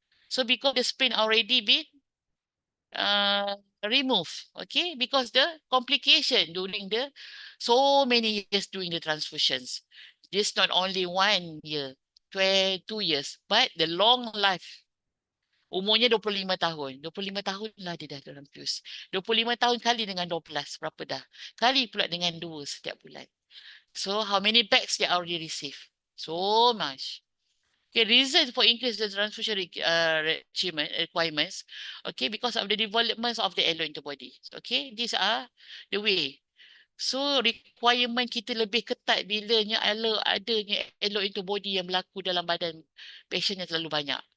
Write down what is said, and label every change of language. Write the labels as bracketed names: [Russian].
[English] So because the spleen already been removed, okay, because the complication during the so many years doing the transfusions, this not only 1 year, 2 years, but the long life. [Malay] Umurnya 25 tahun. 25 tahun lah dia dah transfuse. 25 tahun kali dengan 12, berapa dah? Kali pula dengan 2 setiap bulan. [English] So how many bags they already received? So much. Okay, reason for increase the transfusion requirements, okay, because of the developments of the allo antibody. Okay, these are the way. [Malay] So requirement kita lebih ketat bilanya adanya allo antibody yang berlaku dalam badan patient yang terlalu banyak.